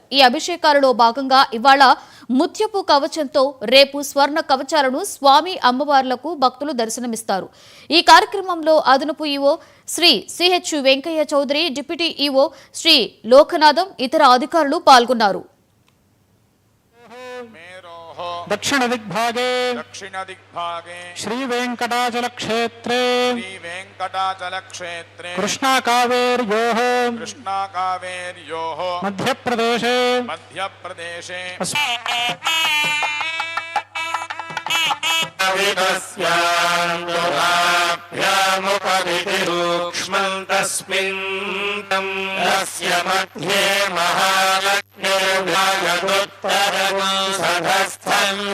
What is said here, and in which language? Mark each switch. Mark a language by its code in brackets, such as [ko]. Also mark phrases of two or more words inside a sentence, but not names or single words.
[te] ఈ అభిషేకాలలో భాగంగా ఇవాళ ముత్యపు కవచంతో, రేపు స్వర్ణ కవచాలను స్వామి అమ్మవార్లకు భక్తులు దర్శనమిస్తారు. ఈ కార్యక్రమంలో అదనపు ఈవో శ్రీ సిహెచ్ వెంకయ్య చౌదరి, డిప్యూటీ ఈవో శ్రీ లోకనాథం, ఇతర అధికారులు పాల్గొన్నారు. [sa] दक्षिण दिग्भागे श्री वेंकटाचल क्षेत्रे कृष्णा कावेर्योः मध्य प्रदेशे मध्ये महालक्ष्मीर्वायुत्तरसधस्थं